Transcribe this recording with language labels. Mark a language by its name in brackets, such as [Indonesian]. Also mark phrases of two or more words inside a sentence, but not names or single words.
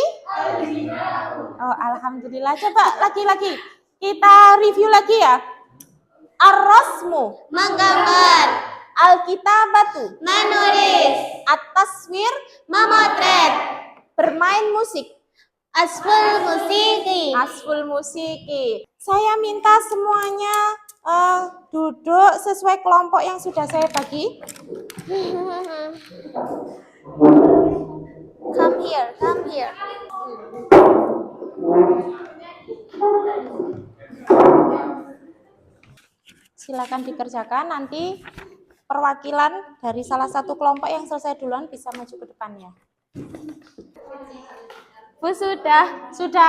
[Indonesian] Oh, alhamdulillah. Coba lagi-lagi. Kita review lagi ya. Ar-rasmu, menggambar, al-kitabatu, menulis, at-taswir, memotret, bermain musik, [Arabic] asful musiki, asful musiki. [Indonesian] Saya minta semuanya duduk sesuai kelompok yang sudah saya bagi. [English] come here, come here. [Indonesian] Silakan dikerjakan, nanti perwakilan dari salah satu kelompok yang selesai duluan bisa maju ke depannya. Bu, sudah.